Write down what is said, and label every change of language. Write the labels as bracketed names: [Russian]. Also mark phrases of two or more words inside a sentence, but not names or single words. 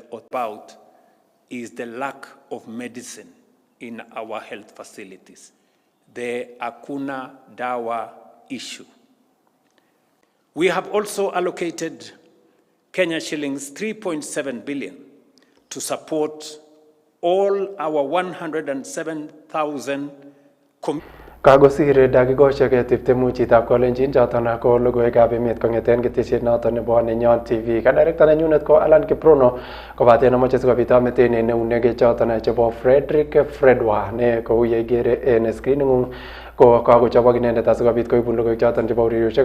[English] About is the lack of medicine in our health facilities, the [Swahili] Hakuna Dawa [English] issue. We have also allocated Kenya shillings 3.7 billion to support all our 107,000 [Kalenjin] Kagosire dakikoshek tiptemu chitab kolenjin choton ko logoiywekab emet kong'eten ketesiet noton nebo Nenyon TV. Ka director nenyunet ko Alan Kiprono kobaten amoche sikobit ameten en eunek choton chebo Frederick Fredwa ne kou ye ikere en screening'ung ko kakochobok inendet asikobit koibun logoiwek choton chebo urerioshek.